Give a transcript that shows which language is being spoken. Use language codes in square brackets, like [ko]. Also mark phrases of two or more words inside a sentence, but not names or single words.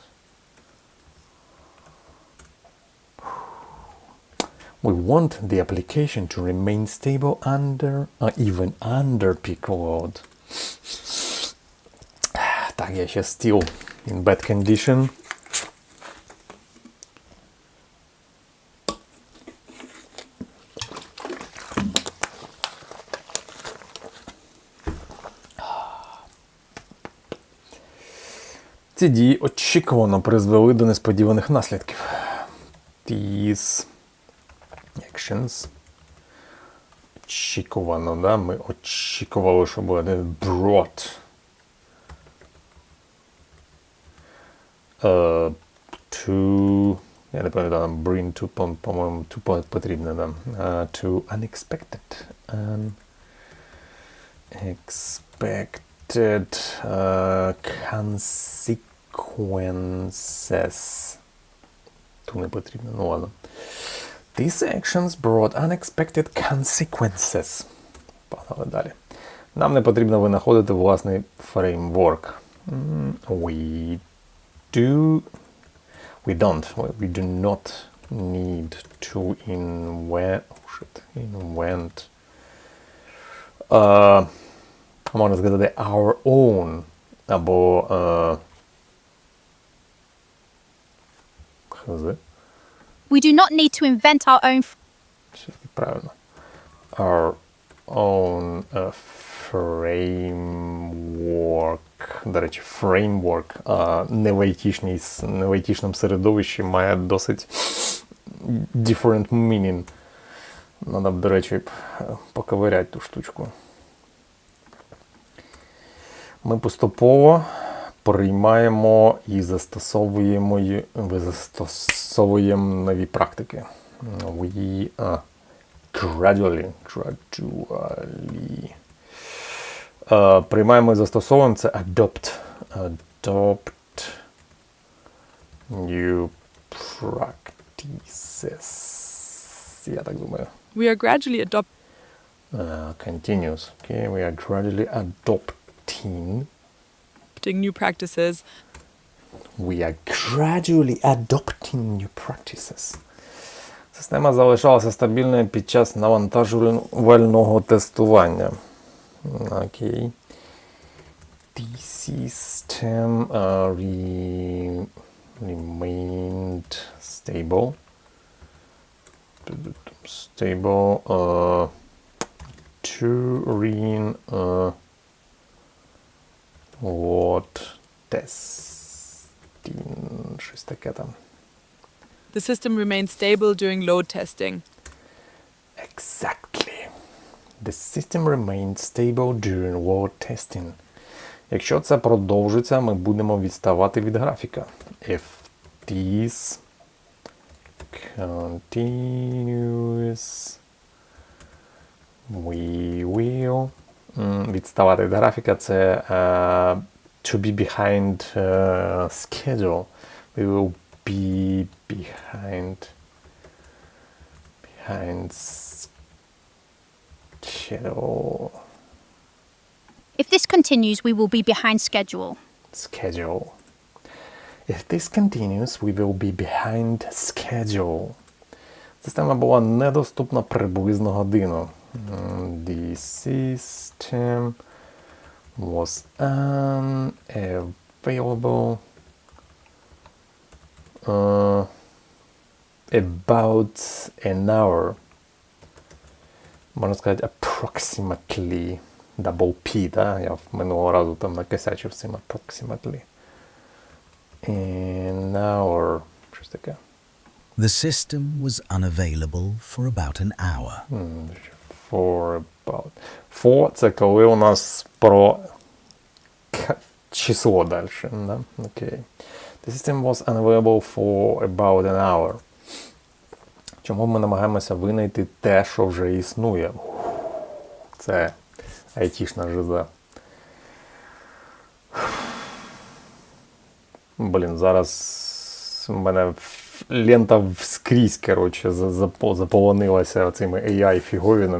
[en] We want the application to remain stable even under peak load. [uk] Так, я ще [en] still in bad condition. [uk] Ці дії очікувано призвели до несподіваних наслідків. [en] These actions [uk] очікувано, да? Ми очікували, що буде [en] brought to, [uk] я не пам'ятаю, [en] bring to, [uk] по-моєму, to потрібно, да? [en] To unexpected consequences. [uk] Тут не потрібно, [ru] ну ладно. [en] These actions brought unexpected consequences. [uk] Погнали далі. Нам не потрібно винаходити власний фреймворк. [en] We do not need to invent [uk] можна сказати [en] our own або We do not need to invent our own. Правильно. Our own framework. [uk] До речі, framework не в айтішному середовищі має досить [en] different meaning. [ru] Надо б, [uk] до речі, поковиряти ту штучку. Ми поступово приймаємо і застосовуємо нові практики. [en] We gradually [uk] приймаємо і застосовуємо це [en] adopt new practices. [uk] Я так думаю. [en] We are gradually Continuous. Okay, we are gradually adopting new practices. We are gradually adopting new practices. [uk] Система залишалася стабільною під час навантажувального тестування. Окей. [en] The system remained stable. During load testing. [uk] Щось таке там. [en] The system remains stable during load testing. Exactly. The system remained stable during load testing. [uk] Якщо це продовжиться, ми будемо відставати від графіка. [en] If this continues, we will. [uk] Відставати від графіка – це [en] to be behind schedule. We will be behind schedule. If this continues, we will be behind schedule. If this continues, we will be behind schedule. [uk] Система була недоступна приблизно годину. [en] The system was unavailable about an hour. [uk] Можна сказати approximately. [en] Double P, [uk] да? Я минулого разу там накосячив цим approximately. [en] An hour. [uk] Щось таке. [en] The system was unavailable for about an hour. For – [uk] це коли у нас про число далі. Да? [en] Okay. The system was unavailable for about an hour. [uk] Чому ми намагаємося винайти те, що вже існує? Це айтішна жиза. Блін, зараз в мене лента вскрізь, коротше, заполонилася цими AI-фіговінами.